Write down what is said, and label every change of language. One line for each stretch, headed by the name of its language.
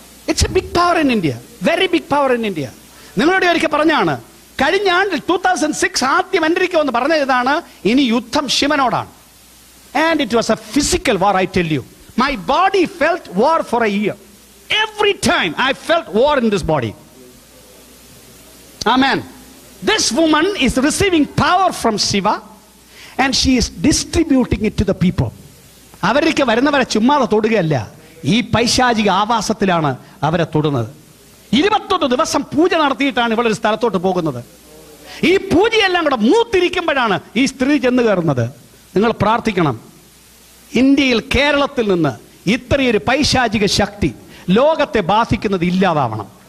English: It's a big power in India, very big power in India.
Malayalam: നിങ്ങളോട് ഒരിക്കൽ പറഞ്ഞാണ്, കഴിഞ്ഞ ആണ്ടിൽ 2006 ആദ്യം അമേരിക്ക വന്ന് പറഞ്ഞതാണ്, ഇനി യുദ്ധം ശിവനോടാണ്.
English: And it was a physical war, I tell you. My body felt war for a year. Every time I felt war in this body. Amen. This woman is receiving power from Shiva and she is distributing it to the people.
Malayalam: അവർക്ക് വരുന്നവരെ ചുമ്മാതെ തൊടുകയല്ല, ഈ പൈശാചിക ആവാസത്തിലാണ് അവരെ തൊടുന്നത്. 21 ദിവസം പൂജ നടത്തിയിട്ടാണ് ഇവളൊരു സ്ഥലത്തോട്ട് പോകുന്നത്. ഈ പൂജയെല്ലാം കൂടെ മൂത്തിരിക്കുമ്പോഴാണ് ഈ സ്ത്രീ ചെന്ന് കയറുന്നത്. നിങ്ങൾ പ്രാർത്ഥിക്കണം, ഇന്ത്യയിൽ കേരളത്തിൽ നിന്ന് ഇത്രയൊരു പൈശാചിക ശക്തി ലോകത്തെ ബാധിക്കുന്നത് ഇല്ലാതാവണം.